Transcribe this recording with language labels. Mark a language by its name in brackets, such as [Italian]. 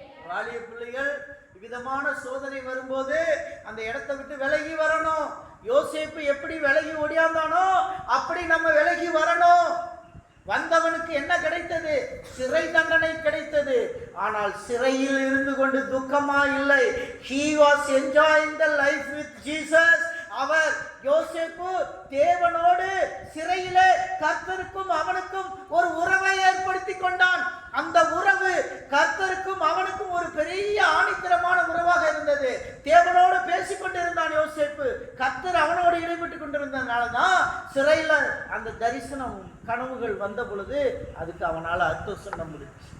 [Tamil] வாலிப பிள்ளைகள் விதமான சோதனை வரும்போது அந்த இடத்தை விட்டு விலகி வரணும். யோசேப்பு எப்படி விலகி ஓடியாந்தானோ அப்படி நம்ம விலகி வரணும். வந்தவனுக்கு என்ன கிடைத்தது? சிறை தண்டனை கிடைத்தது. ஆனால் சிறையில் இருந்து கொண்டு துக்கமா இல்லை. [English] He was enjoying the life with Jesus. [Tamil] அவர் யோசேப்பு தேவனோடு சிறையிலே கர்த்தருக்கும் அவனுக்கும் ஒரு உறவை ஏற்படுத்தி கொண்டான். அந்த உறவு கர்த்தருக்கும் அவனுக்கும் ஒரு பெரிய ஆணித்தரமான உறவாக இருந்தது. தேவனோடு பேசிக்கொண்டிருந்தான் யோசேப்பு. கர்த்தர் அவனோடு ஈடுபட்டு கொண்டிருந்ததுனால தான் சிறையில் அந்த தரிசனம் கனவுகள் வந்த பொழுது அதுக்கு அவனால் அர்த்தம் சொல்ல முடியும்.